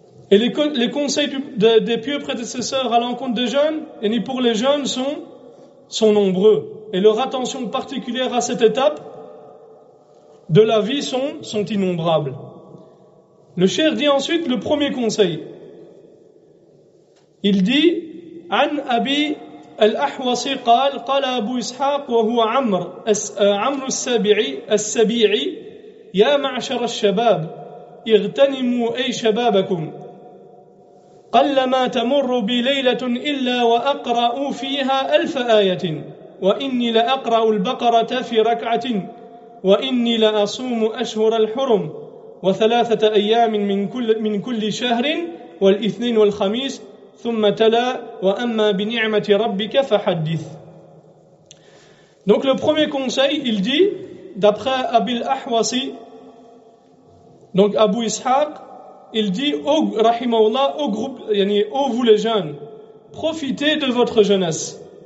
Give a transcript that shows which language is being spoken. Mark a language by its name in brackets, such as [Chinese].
[French] Et les conseils des pieux prédécesseurs à l'encontre des jeunes, et ni pour les jeunes, sont nombreux. Et leur attention particulière à cette étape de la vie sont innombrables. Le cheikh dit ensuite le premier conseil. Il dit [Arabic] عن أبي الأحوص قال أبو إسحاق وهو عمرو السبيعي يا معشر الشباب اغتنموا أي شبابكم قلما تمر بليلة إلا وأقرأ فيها 1000 آية وإني لأقرأ البقرة في ركعة وإني لأصوم أشهر الحرم وثلاثة أيام من كل شهر والاثنين والخميس ثم تلا وأما بنعمة ربك فحدث. [French] Donc le premier conseil, il dit, d'après Abil Ahwasi, donc Abu Ishaq, il dit, rahimahullah, au groupe, ô vous les jeunes, profitez de votre jeunesse.